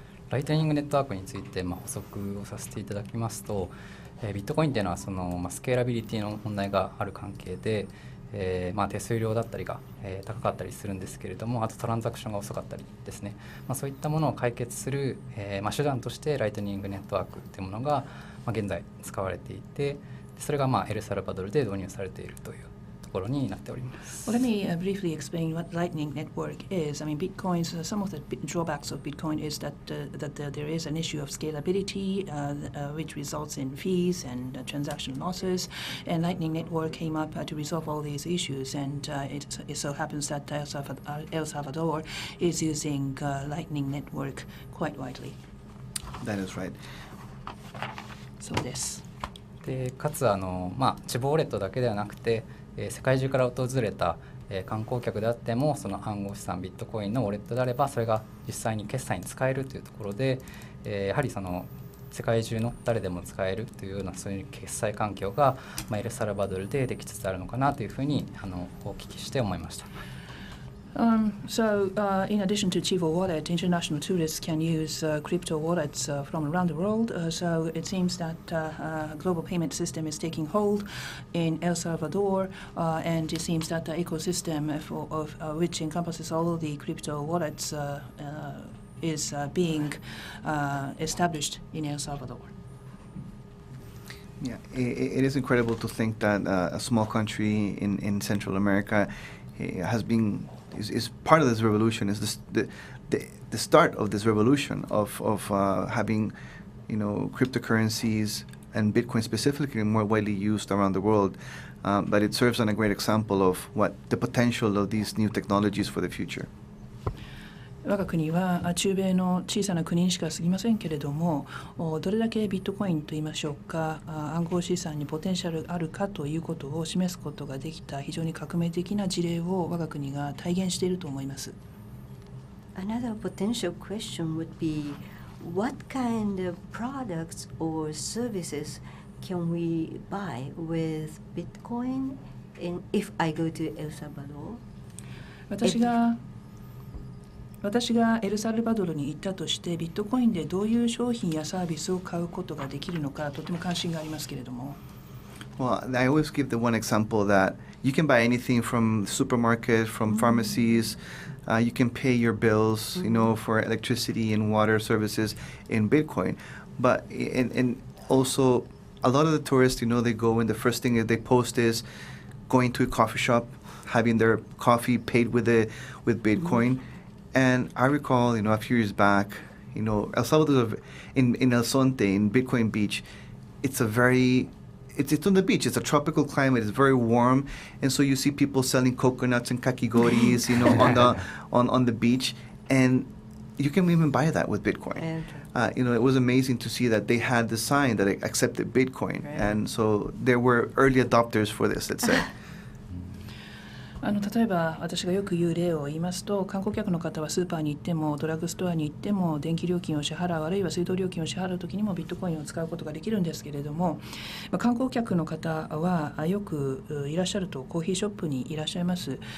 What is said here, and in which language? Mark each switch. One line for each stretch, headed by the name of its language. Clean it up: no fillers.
Japanese: ライトニングネットワークについて補足をさせていただきますと、ビットコインというのはスケーラビリティの問題がある関係で、手数料だったりが、高かったりするんですけれども、あとトランザクションが遅かったりですね、そういったものを解決する、手段としてライトニングネットワークというものが、現在使われていて、それがエルサルバドルで導入されているというところになっております。
English: Well, let me briefly explain what Lightning Network is. Bitcoins, some of the drawbacks of Bitcoin is that there is an issue of scalability, which results in fees and transaction losses. And Lightning Network came up to resolve all these issues. And it so happens that El Salvador is using Lightning Network quite widely. That is right.
Japanese: そうです。でかつチバウォレットだけではなくて、世界中から訪れた、観光客であってもその暗号資産ビットコインのウォレットであればそれが実際に決済に使えるというところで、やはり世界中の誰でも使えるというようなそういう決済環境が、エルサルバドルでできつつあるのかなというふうにお聞きして思いました。
English: In addition to Chiba Wallet, international tourists can use crypto wallets from around the world. So it seems that global payment system is taking hold in El Salvador, and it seems that the ecosystem of which encompasses all the crypto wallets is being established in El Salvador. Yeah, it is incredible to think that a small country in Central America has been is part of this revolution. Is the start of this revolution of having cryptocurrencies and Bitcoin specifically more widely used around the world. But it serves as a great example of what the potential of these new technologies for the future.
Japanese: 我が国は中米の小さな国にしか過ぎませんけれども、どれだけビットコインといいましょうか、暗号資産にポテンシャルあるかということを示すことができた非常に革命的な事例を我が国が体現していると思います。
English: Another potential question would be, what kind of products or services can we buy with Bitcoin if I go to El Salvador?
Japanese: 私がエルサルバドルに行ったとしてビットコインでどういう商品やサービスを買うことができるのかとても関心がありますけれども。
English: Well, I always give the one example that you can buy anything from supermarket, from pharmacies. You can pay your bills, for electricity and water services in Bitcoin. But and also a lot of the tourists, they go and the first thing that they post is going to a coffee shop, having their coffee paid with Bitcoin. And I recall, a few years back, El Salvador, in El Sonte, in Bitcoin Beach, it's on the beach. It's a tropical climate. It's very warm, and so you see people selling coconuts and kakigoris, on the beach, and you can even buy that with Bitcoin. It was amazing to see that they had the sign that it accepted Bitcoin, and so there were early adopters for this, let's say.
Japanese: 例えば私がよく言う例を言いますと、観光客の方はスーパーに行ってもドラッグストアに行っても電気料金を支払う、あるいは水道料金を支払うときにもビットコインを使うことができるんですけれども、観光客の方はよくいらっしゃるとコーヒーショップにいらっしゃいます。